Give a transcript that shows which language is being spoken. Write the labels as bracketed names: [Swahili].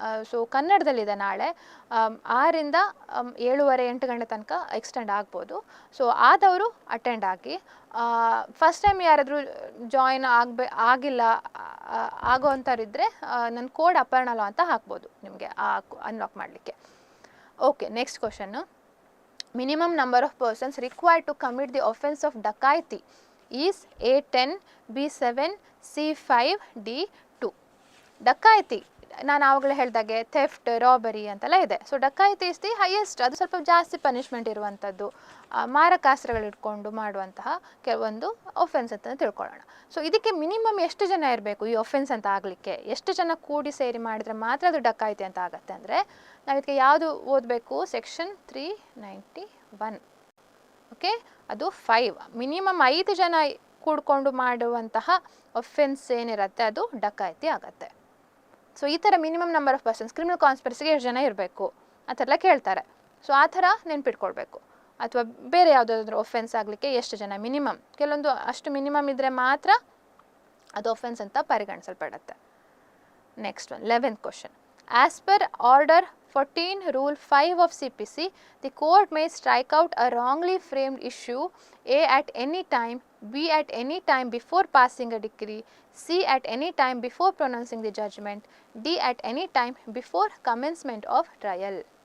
[Kannada] So ಕನ್ನಡದಲ್ಲಿದೆ ನಾಳೆ 6ರಿಂದ 7:30 8 ಗಂಟೆ ತನಕ ಎಕ್ಸ್ಟೆಂಡ್ ಆಗ್ಬೋದು. ಸೊ ಆದವರು ಅಟೆಂಡ್ ಆಗಿ. ಫಸ್ಟ್ ಟೈಮ್ ಯಾರಾದರೂ ಜಾಯಿನ್ ಆಗಿಲ್ಲ ಆಗೋವಂಥವ್ರಿದ್ದರೆ ನನ್ನ ಕೋಡ್ ಅಪರ್ಣಾ ಲಾ ಅಂತ ಹಾಕ್ಬೋದು ನಿಮಗೆ ಅನ್ಲಾಕ್ ಮಾಡಲಿಕ್ಕೆ. [English] Okay, next question. Minimum number of persons required to commit the offence of dacoity is A. 10, B. 7, C. 5, D. 2. [Kannada] ಡಕಾಯಿತಿ ನಾನು ಆವಾಗಲೇ ಹೇಳಿದಾಗೆ ಥೆಫ್ಟ್, ರಾಬರಿ ಅಂತೆಲ್ಲ ಇದೆ. ಸೊ ಡಕಾಯಿತಿ [English] is the highest, [Kannada] ಅದು ಸ್ವಲ್ಪ ಜಾಸ್ತಿ ಪನಿಷ್ಮೆಂಟ್ ಇರುವಂಥದ್ದು, ಮಾರಕಾಸ್ತ್ರಗಳು ಇಟ್ಕೊಂಡು ಮಾಡುವಂತಹ ಕೆಲವೊಂದು ಒಫೆನ್ಸ್ ಅಂತ ತಿಳ್ಕೊಳ್ಳೋಣ. ಸೊ ಇದಕ್ಕೆ ಮಿನಿಮಮ್ ಎಷ್ಟು ಜನ ಇರಬೇಕು ಈ ಒಫೆನ್ಸ್ ಅಂತ ಆಗಲಿಕ್ಕೆ? ಎಷ್ಟು ಜನ ಕೂಡಿ ಸೇರಿ ಮಾಡಿದರೆ ಮಾತ್ರ ಅದು ಡಕಾಯಿತಿ ಅಂತ ಆಗುತ್ತೆ ಅಂದರೆ ನಾವು ಇದಕ್ಕೆ ಯಾವುದು ಓದಬೇಕು? [English] Section 391. Okay, ಅದು 5. [Kannada] ಮಿನಿಮಮ್ 5 ಜನ ಕೂಡ್ಕೊಂಡು ಮಾಡುವಂತಹ ಒಫೆನ್ಸ್ ಏನಿರುತ್ತೆ ಅದು ಡಕಾಯಿತಿ ಆಗುತ್ತೆ. ಸೊ ಈ ಥರ [English] minimum number of persons, [Kannada] criminal ಕಾನ್ಸ್ಪಿರಸಿಗೆ ಎಷ್ಟು ಜನ ಇರಬೇಕು ಆ ಥರ ಎಲ್ಲ ಕೇಳ್ತಾರೆ. ಸೊ ಆ ಥರ ನೆನ್ಪಿಟ್ಕೊಳ್ಬೇಕು. ಅಥವಾ ಬೇರೆ ಯಾವುದಾದ್ರೂ ಒಫೆನ್ಸ್ ಆಗಲಿಕ್ಕೆ ಎಷ್ಟು ಜನ ಮಿನಿಮಮ್, ಕೆಲವೊಂದು ಅಷ್ಟು ಮಿನಿಮಮ್ ಇದ್ದರೆ ಮಾತ್ರ ಅದು ಒಫೆನ್ಸ್ ಅಂತ ಪರಿಗಣಿಸಲ್ಪಡುತ್ತೆ. [English] Next one, 11th question. As per order 14 Rule 5 of CPC, the court may strike out a wrongly framed issue A. at any time, B. at any time before passing a decree, C. at any time before pronouncing the judgment, D. at any time before commencement of trial.